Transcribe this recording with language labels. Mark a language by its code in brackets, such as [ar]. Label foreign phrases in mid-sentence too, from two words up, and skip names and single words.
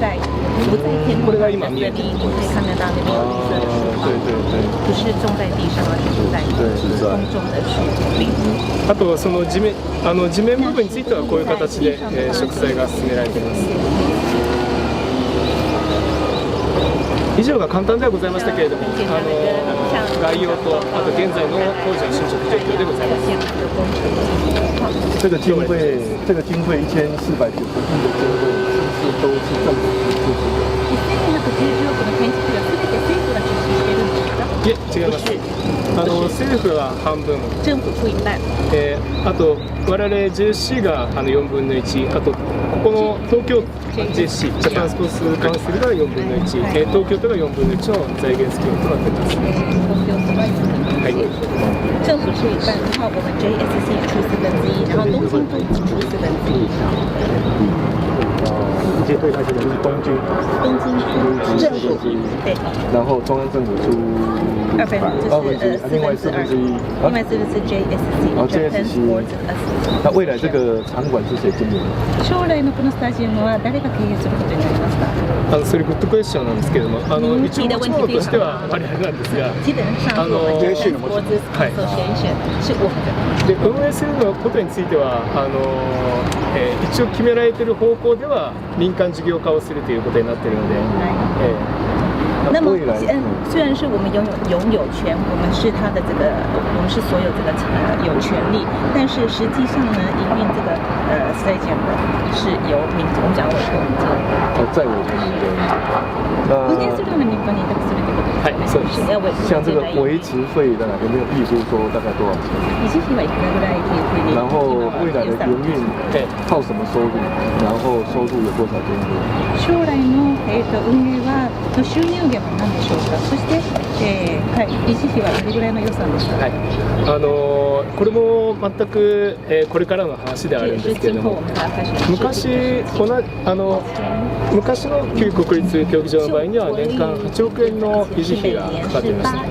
[ja] これが今見えているところです。あとその地面部分についてはこういう形で、植栽が進められています。以上が簡単ではございましたけれども、概要とあと現在の工事の進捗状況でございます。 [zh] 这个经费1490亿的经费，是不是都是政府出资的 [ja] ？1490 億の建築費は全て政府が出資しているんですか？いえ、違います。政府は半分、 [zh] 政府出一半。 [ja] あと我々 JSC が4分の1、あとここの東京 JSC ジャパンスポーツカウンシルが4分の1、東京都が4分の1の財源スキームとなっています。はい。 [zh] 政府出一半，然后我们 JSC 也出1/4，然后东京都只出1/4。直接对他这个是东京政府对，然后中央政府出 2分之另外1/4，另外4分之 JSC。那未来这个场館是谁经营？ [ja] 将来のこのスタジアムは誰が経営することになりますか？それ [en] good question [ja] なんですけれども、一応持ち物としてはあれなんですが、基本上JSC の持ち物で運営するのことについては一応決められている方向では民間事業化をするということになっているので。 [zh] 那么，虽然是我们拥有权，我们是他的我们是所有有权利，但是实际上呢，营运stadium是由我们讲委托民间。在我们 [ja] 運営するのに民間に委託するということですね。 [zh] 像这个维持费的有没有预估说大概多少钱？ [ja] 維持費はいくらぐらいというふうに。 [zh] 然后未来的营运靠什么收入？然後收入有多少金額？ [ja] 将来の運営は収入源は何でしょうか。そして、維持費はどれぐらいの予算ですか。はい。これも全く、これからの話であるんですけれども、昔の旧国立競技場の場合には年間8億円の維持費がかかっていました。